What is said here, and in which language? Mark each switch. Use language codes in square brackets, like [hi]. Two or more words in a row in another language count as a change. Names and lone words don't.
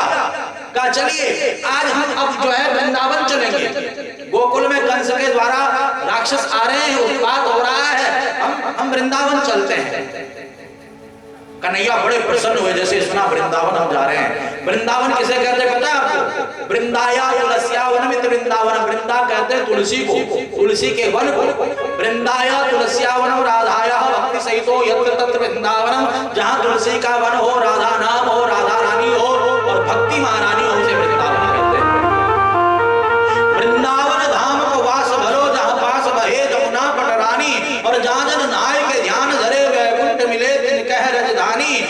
[hi] कहा चलिए आज हम अब जो है वृंदावन चलेंगे। गोकुल में कंस के द्वारा राक्षस आ रहे हैं, उत्पात हो रहा है, हम वृंदावन चलते हैं। कन्हैया बड़े प्रसन्न हुए, जैसे सुना वृंदावन हम जा रहे हैं। वृंदावन किसे कहते पता है आपको? [sa] वृंदाया तुलसिया वनमित वृंदावन। [hi] वृंदा कहते हैं तुलसी को, तुलसी के वन को। [sa] वृंदाया तुलसिया वनम राधाया भक्ति सहितो यत्र तत्र वृंदावनम। [hi] जहाँ तुलसी का वन हो, राधा नाम हो, राधा रानी हो और भक्ति महारानी हो, उसे वृंदावन कहते हैं। [bra] वृंदावन धाम को वास भरो, जहाँ पास बहे जमुना पटरानी। और जहाँ जन नाय के ध्यान धरे वैकुंठ मिले तिन कह रजधानी।